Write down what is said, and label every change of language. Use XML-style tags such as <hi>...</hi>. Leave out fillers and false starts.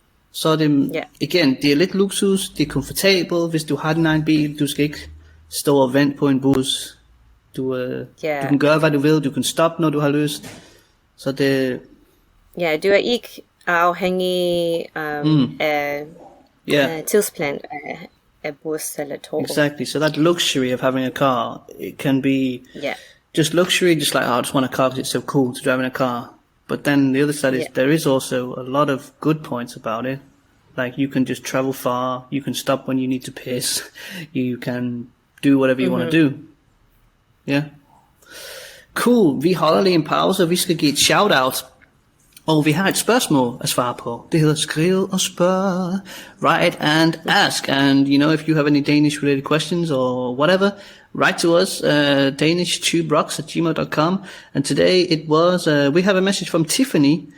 <da>Så er det, igen, det er lidt luksus, det er komfortabelt, hvis du har din egen bil, du skal ikke stå og vente på en bus. Du kan gøre, hvad du vil, du kan stoppe, når du har lyst. Så det... Ja, du er ikke afhængig af tidsplan af bus eller tog.</da> <en>Exactly, so that luxury of having a car, it can be just luxury, just like, I just want a car because it's so cool to drive in a car. But then the other side is there is also a lot of good points about it. Like you can just travel far, you can stop when you need to piss, you can do whatever you want to do.</en> <da>Yeah. Cool, vi holder lige en pause, og vi skal give et shout-out. Og vi har et spørgsmål at svare på. Det hedder skriv og spørg,</da> <en>write and ask. And you know, if you have any Danish related questions or whatever, write to us, danishtuberocks@gmail.com. And today it was, we have a message from Tiffany.</en>